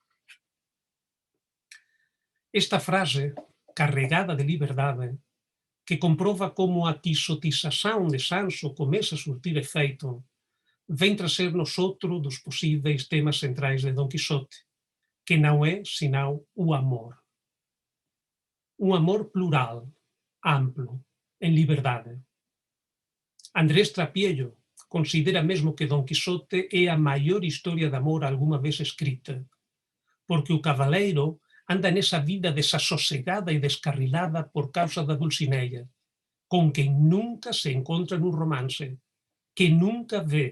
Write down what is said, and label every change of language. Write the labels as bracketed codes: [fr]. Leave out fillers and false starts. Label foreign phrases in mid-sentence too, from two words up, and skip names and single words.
[pt] Esta frase, carregada de liberdade, que comprova como a quixotização de Sancho começa a surtir efeito, vem trazer-nos outro dos possíveis temas centrais de Dom Quixote, que não é senão o amor. Um amor plural, amplo, em liberdade. [gl] Andrés Trapiello considera mesmo que Don Quixote é a maior historia de amor alguma vez escrita, porque o cabaleiro anda nesa vida desassosegada e descarrilada por causa da Dulcinea, con quen nunca se encontra nun romance, que nunca ve.